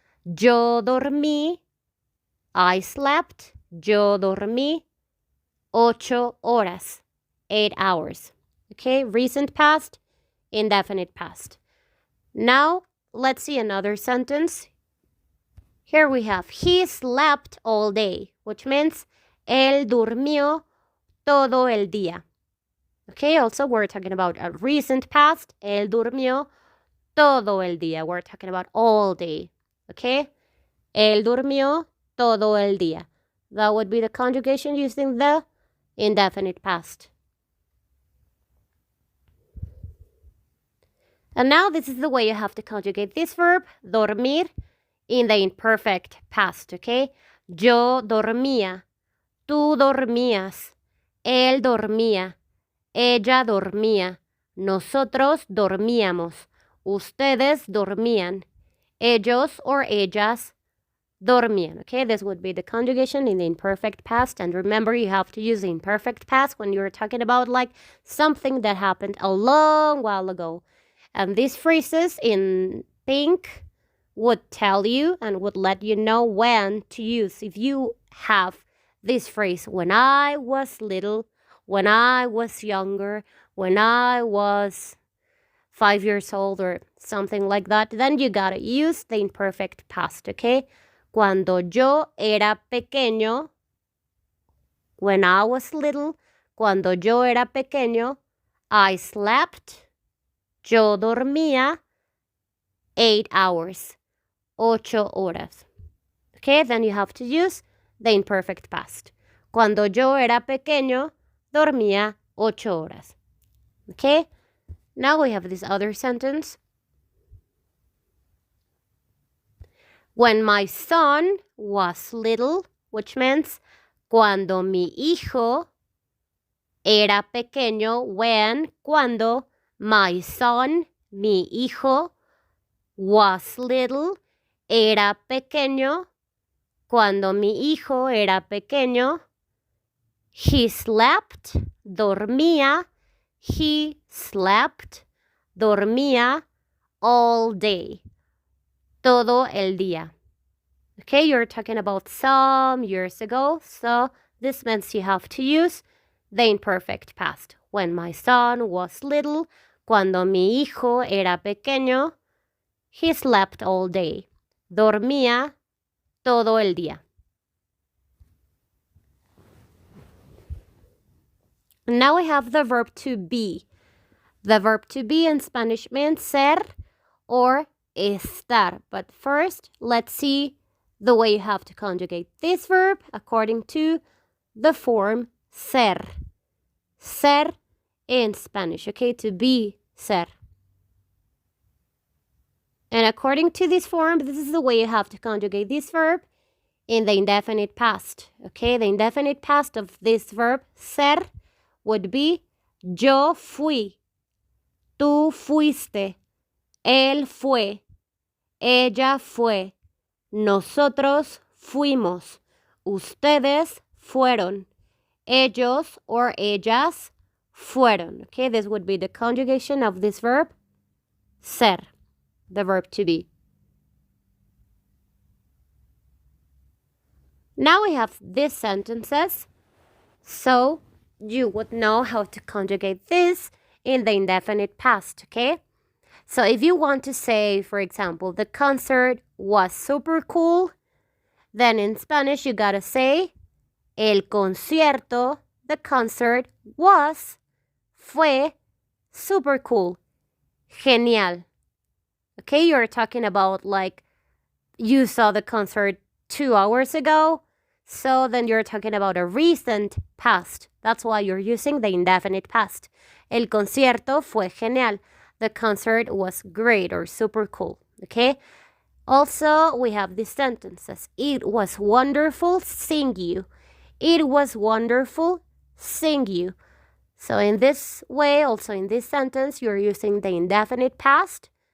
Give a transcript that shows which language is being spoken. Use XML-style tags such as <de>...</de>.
<es>Yo dormí,</es> <en>I slept,</en> <es>yo dormí 8 horas,</es> <en>8 hours. Okay, recent past, indefinite past. Now, let's see another sentence. Here we have, he slept all day, which means</en> <es>él durmió todo el día.</es> <en>Okay, also we're talking about a recent past,</en> <es>él durmió todo el día.</es> <en>We're talking about all day, okay?</en> <es>Él durmió todo el día.</es> <en>That would be the conjugation using the indefinite past. And now this is the way you have to conjugate this verb, dormir, in the imperfect past, okay?</en> <es>Yo dormía, tú dormías, él dormía, ella dormía, nosotros dormíamos, ustedes dormían, ellos or ellas dormían, okay?</es> <en>This would be the conjugation in the imperfect past. And remember, you have to use the imperfect past when you're talking about like something that happened a long while ago. And these phrases in pink would tell you and would let you know when to use. If you have this phrase, when I was little, when I was younger, when I was 5 years old or something like that, then you gotta use the imperfect past, okay?</en> <es>Cuando yo era pequeño,</es> <en>when I was little,</en> <es>cuando yo era pequeño,</es> <en>I slept,</en> <es>yo dormía</es> <en>8 hours,</en> <es>8 horas.</es> <en>Okay, then you have to use the imperfect past.</en> <es>Cuando yo era pequeño, dormía 8 horas.</es> <en>Okay, now we have this other sentence. When my son was little, which means</en> <es>cuando mi hijo era pequeño, cuando</es> <en>my son,</en> <es>mi hijo,</es> <en>was little,</en> <es>era pequeño, cuando mi hijo era pequeño,</es> <en>he slept,</en> <es>dormía, he slept, dormía</es> <en>all day,</en> <es>todo el día.</es> <en>Okay, you're talking about some years ago, so this means you have to use the imperfect past. When my son was little,</en> <es>cuando mi hijo era pequeño,</es> <en>he slept all day.</en> <es>Dormía todo el día.</es> <en>Now we have the verb to be. The verb to be in Spanish means ser or estar. But first, let's see the way you have to conjugate this verb according to the form ser. Ser in Spanish, okay? To be, ser. And according to this form, this is the way you have to conjugate this verb in the indefinite past, okay? The indefinite past of this verb, ser, would be</en> <es>yo fui, tú fuiste, él fue, ella fue, nosotros fuimos, ustedes fueron, ellos or ellas fueron.</es> <en>Okay, this would be the conjugation of this verb, ser, the verb to be. Now we have these sentences, so you would know how to conjugate this in the indefinite past, okay? So if you want to say, for example, the concert was super cool, then in Spanish you gotta say,</en> <es>el concierto,</es> <en>the concert was,</en> <es>fue,</es> <en>super cool,</en> <es>genial.</es> <en>Okay, you're talking about like you saw the concert 2 hours ago, so then you're talking about a recent past. That's why you're using the indefinite past.</en> <es>El concierto fue genial.</es> <en>The concert was great or super cool, okay? Also, we have these sentences. It was wonderful seeing you. It was wonderful seeing you. So in this way, also in this sentence, you're using the indefinite past.</en>